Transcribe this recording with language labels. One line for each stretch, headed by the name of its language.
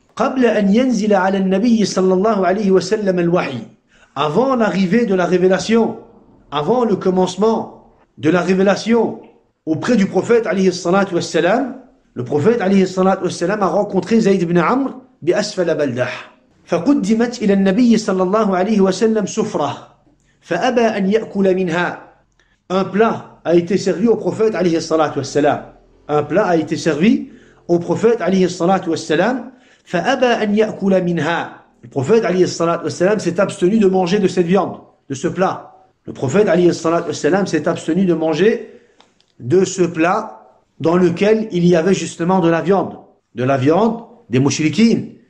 Arabic: قبل أن ينزل على النبي صلى الله عليه وسلم الوحي.
French: Avant l'arrivée de la révélation, avant le commencement de la révélation auprès du prophète alayhi salatu wassalam, le prophète alayhi salatu wassalam a rencontré Zayd ibn Amr
Arabic: bi asfala baldah. فقدمت إلى النبي صلى الله عليه وسلم سفرة فأبى أن يأكل منها.
French: Un plat a été servi au prophète alayhi salatu wassalam.
Arabic: فأبى أن يأكل منها.
French: Le prophète alayhi salatu wassalam s'est abstenu de manger de cette viande, de ce plat. Le prophète alayhi salatu wassalam s'est abstenu de manger de ce plat dans lequel il y avait justement de la viande des mouchriquines.